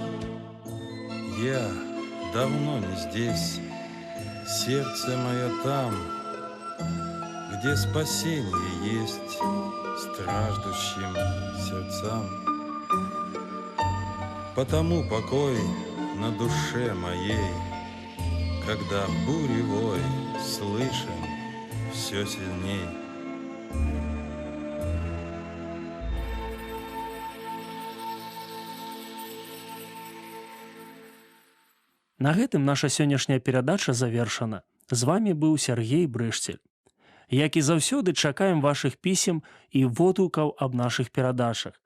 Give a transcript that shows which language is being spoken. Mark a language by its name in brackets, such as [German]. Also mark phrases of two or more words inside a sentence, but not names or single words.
[Russian] Я давно не здесь, сердце мое там, где спасение есть страждущим сердцам. Потому покой на душе моей, когда буревой слышен все сильней. [Belarusian] На гэтым наша сённяшняя перадача завершана. З вами быў Сергей Брышцель. Як і заўсёды, чакаем вашых пісем і водгукаў аб нашых перадачах.